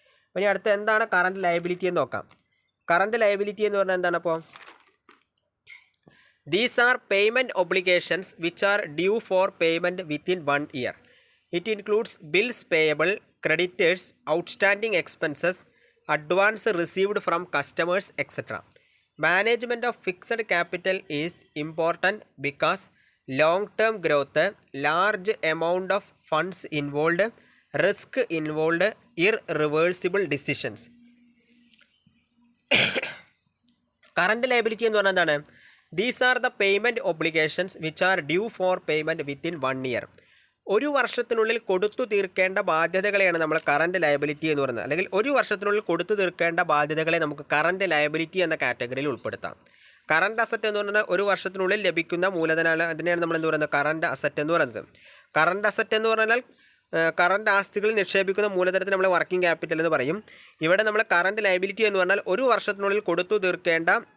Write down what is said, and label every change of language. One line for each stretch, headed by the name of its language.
Malayalam: അപ്പോൾ ഇനി അടുത്ത എന്താണ് കറണ്ട് ലയബിലിറ്റി എന്ന് നോക്കാം. കറണ്ട് ലയബിലിറ്റി എന്ന് പറഞ്ഞാൽ എന്താണ്?
English: അപ്പോൾ these are payment obligations which are due for payment within 1 year. It includes bills payable, creditors, outstanding expenses, advance received from customers, etc. Management of fixed capital is important because long-term growth, large amount of funds involved, risk involved, irreversible decisions.
Malayalam: Current liability എന്ന് പറഞ്ഞാൽ എന്താണ്?
English: These are the payment obligations which are due for payment within 1 year.
Malayalam: ഒരു വർഷത്തിനുള്ളിൽ കൊടുത്തു തീർക്കേണ്ട ബാധ്യതകളെയാണ് നമ്മൾ current liability എന്ന് പറയുന്നത്. അല്ലെങ്കിൽ ഒരു വർഷത്തിനുള്ളിൽ കൊടുത്തു തീർക്കേണ്ട ബാധ്യതകളെ നമുക്ക് കറണ്ട് ലയബിലിറ്റി എന്ന കാറ്റഗറിയിൽ ഉൾപ്പെടുത്താം. കറണ്ട് അസറ്റ് എന്ന് പറഞ്ഞാൽ ഒരു വർഷത്തിനുള്ളിൽ ലഭിക്കുന്ന മൂലധനമാണ്. അതിനെയാണ് നമ്മൾ എന്ത് പറയുന്നത്? കറണ്ട് അസറ്റ് എന്ന് പറയുന്നത്. കറണ്ട് അസറ്റ് എന്ന് പറഞ്ഞാൽ കറണ്ട് ആസ്തികളിൽ നിക്ഷേപിക്കുന്ന മൂലധനത്തിന് നമ്മൾ വർക്കിംഗ് ക്യാപിറ്റൽ എന്ന് പറയും. ഇവിടെ നമ്മൾ കറണ്ട് ലയബിലിറ്റി എന്ന് പറഞ്ഞാൽ ഒരു വർഷത്തിനുള്ളിൽ കൊടുത്തു തീർക്കേണ്ട